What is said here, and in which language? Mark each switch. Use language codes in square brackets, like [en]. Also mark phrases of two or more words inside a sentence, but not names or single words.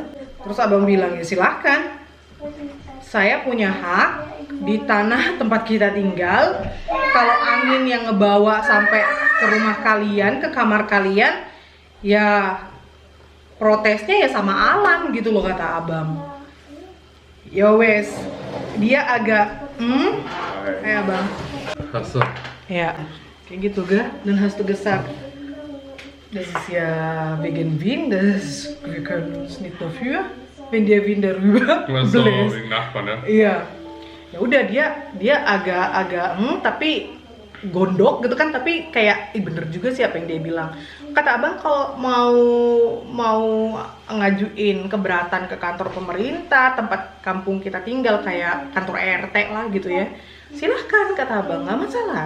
[id] Terus abang bilang, ya silahkan. Saya punya hak di tanah tempat kita tinggal. Kalau angin yang ngebawa sampai ke rumah kalian, ke kamar kalian, ya protesnya ya sama alam gitu loh, kata abang. [jv] Ya wes, [id] dia agak kayak abang. [de] Achso. Ja, [id] kayak gitu ga. [de] Dan hast du gesagt, das ist ja wegen Wind, wir können uns nicht dafür, wenn der Wind darüber So, bläst. wegen Nachbarn, [id] ya? Iya. Ya udah dia agak tapi gondok gitu kan, tapi kayak bener juga sih apa yang dia bilang. Kata abang kalau mau ngajuin keberatan ke kantor pemerintah tempat kampung kita tinggal, kayak kantor RT lah gitu ya, silahkan, kata abang, nggak masalah.